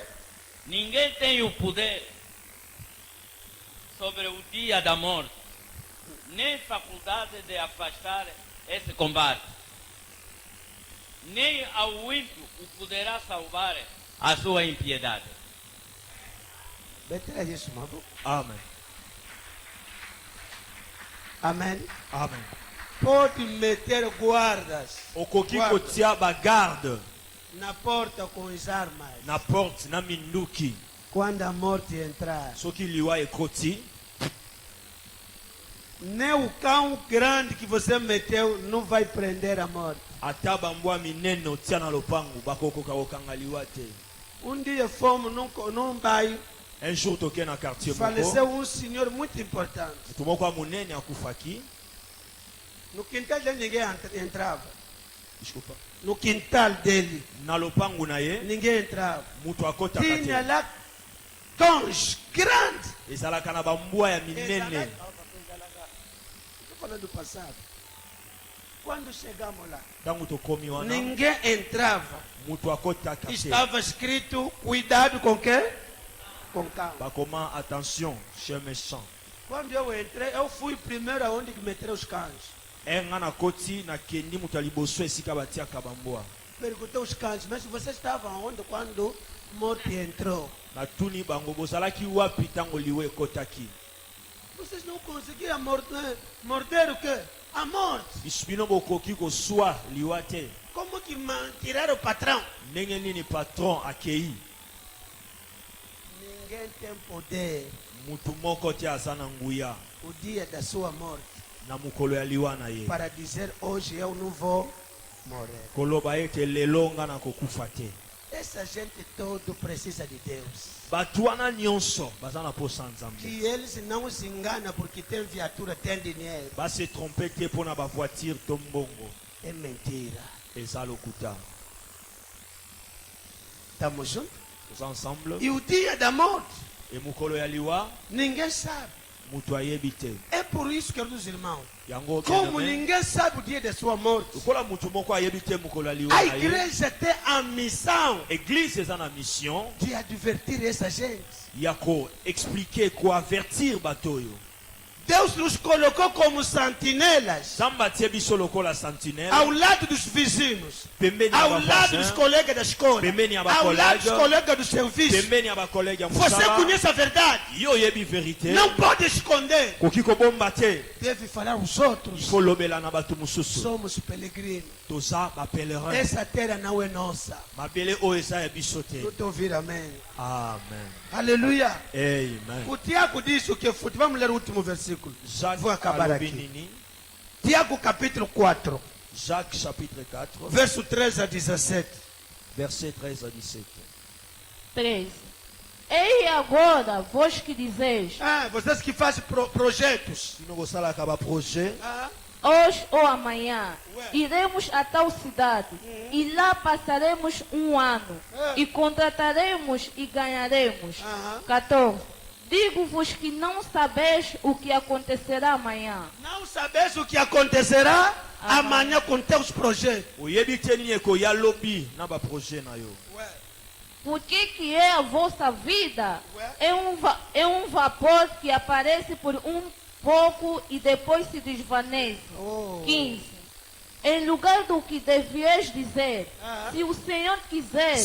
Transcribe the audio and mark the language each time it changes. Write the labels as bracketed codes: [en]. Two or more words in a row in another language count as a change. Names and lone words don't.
[pt] Ninguém tem o poder sobre o dia da morte, nem faculdade de afastar esse combate. Nem ao ímpio o poderá salvar a sua impiedade. [ln] Betela Yesu maboko. Amen. Amen. Amen. [pt] Pode meter guardas [ln] Okoki [pt] Guarda. [ln] kotia bagarde [pt] na porta com as armas. [ln] na porte na minduki. [pt] Quando a morte entrar, [ln] Soki liwa ekoti, [pt] nem o cão grande que você meteu não vai prender a morte. [ln] ata bambwa minene otia na lopango bakokoka kokanga liwa te. [pt] Dia fomos num bairro, [fr] Un jour [ln] toke na quartier [pt] faleceu [ln] moko. [pt] senhor muito importante. [ln] Mutu moko ya monene akufaki. [pt] No quintal dele ninguém entrava. Desculpa. No quintal dele [ln] Na lopango na ye, [pt] ninguém entrava. [ln] mutu akotaka [pt] Tinha [ln] te. [pt] lá conche grande. [ln] ezalaka na bambwa ya minene. [pt] Falando do passado. Quando chegamos lá, [ln] Ntango tokomi wana [pt] ninguém entrava. [ln] mutu akotaka te. [pt] Estava escrito, cuidado com quê? Com calma. [ln] Bakoma [fr] attention chien méchant. [pt] Quando eu entrei, eu fui primeiro aonde que meteram os cães. [ln] Nga nakoti nakendi mutu ya liboso esika batiaka bambwa. [pt] Perguntei aos cães, mas vocês estavam onde quando morte entrou? [ln] Natuni bango bozalaki wapi ntango liwe ekotaki. [pt] Vocês não conseguiam morder o quê? A morte. [ln] Biso bino bokoki koswa liwa te. [pt] Como que tiraram o patrão? [ln] Ndenge nini patron akei. [pt] Ninguém tem poder [ln] Mutu moko te aza na nguya [pt] o dia da sua morte [ln] na mukolo ya liwa na ye. [pt] para dizer hoje eu não vou morrer. [ln] Koloba ete lelo nga na kokufa te. [pt] Essa gente todo precisa de Deus. [ln] Bato wana nyonso baza na posa ya Nzambe. [pt] Que eles não se enganam porque tem viatura, tem dinheiro. [ln] Base trompe te mpona bavoiture to mbongo. [pt] É mentira. [ln] Eza lokuta. [pt] Estamos juntos? [ln] Toza ensemble. [pt] E o dia da morte, [ln] E mukolo ya liwa [pt] ninguém sabe. [ln] mutu ayebi te. [pt] É por isso, queridos irmãos, [ln] Yango [pt] como [ln] bien-aimé, [pt] ninguém sabe o dia da sua morte, [ln] lokola mutu moko ayebi te mukolo ya liwa [pt] a [ln] na ye. [pt] igreja tem a missão [fr] Église [ln] eza na mission [pt] de advertir essa gente. [ln] ya koexplike koavertir bato oyo. [pt] Deus nos colocou como sentinelas [ln] Nzambe atie biso lokola sentinelle [pt] ao lado dos vizinhos, [ln] pembeni ya [pt] ao lado dos [ln] bavoisin, [pt] colegas da escola, [ln] pembeni ya [pt] ao lado [ln] bacollege, [pt] dos colegas do serviço. [ln] pembeni ya bakolege ya [pt] Você [ln] mosala. [pt] conhece a verdade, [ln] Yo oyebi verité [pt] não pode esconder. [ln] koki kobomba te. [pt] Deve falar aos [ln] Il [pt] outros. [ln] faut lobela na bato mosusu. [pt] Somos peregrinos. [ln] Toza bapelerin. [pt] Essa terra não é nossa. [ln] Mabele oyo eza ya biso te. [pt] Tudo ouvir amém. [ln] Amen. [pt] Aleluia. [ln] Amen. [pt] O Tiago disse o que foi. Vamos ler o último versículo. [ln] Jacques [pt] Vou acabar [ln] alobi [pt] aqui. [ln] nini? [pt] Tiago capítulo 4, [fr] Jacques chapitre 4, [pt] verso 13 a 17. [fr] verset 13 à 17. [pt] 13. Ei agora, vós que dizeis, Ah, vocês que fazem projetos. [ln] Bino bosalaka baprojet, [pt] Ah, hoje ou amanhã, Ué. iremos a tal cidade, e lá passaremos um ano, e contrataremos e ganharemos. Aham. 14. Digo-vos que não sabeis o que acontecerá amanhã. não sabes o que acontecerá amanhã com teus projetos. [ln] oyebi te nini ekoya lobi na baprojet na yo. [pt] Ué. Por que é a vossa vida? Ué. É um vapor que aparece por um pouco e depois se desvanece. Oh. 15. Em lugar do que devieis dizer, Ah. se o Senhor quiser,